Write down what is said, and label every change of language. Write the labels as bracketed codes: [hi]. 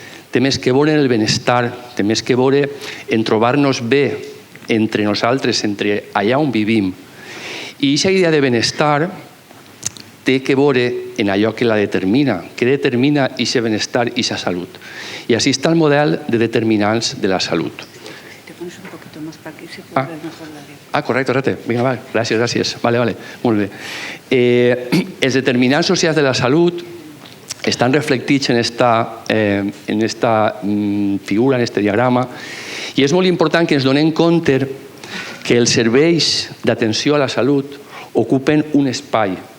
[ca] Té més que veure en el benestar, té més que veure en trobar-nos bé entre nosaltres, entre allà on vivim. I aquesta idea de benestar té que veure en allò que la determina, que determina aquest benestar i aquesta salut. I així està el model de determinants de la salut. [es] Te pones un poquito más para aquí, se puede ver mejor la vida. [ca] Correcte. Vinga, va, gràcies. Vale. Molt bé. Els determinants socials de la salut estan reflectits en esta figura, en este diagrama, i és molt important que ens donem compte que els serveis d'atenció a la salut ocupen un espai.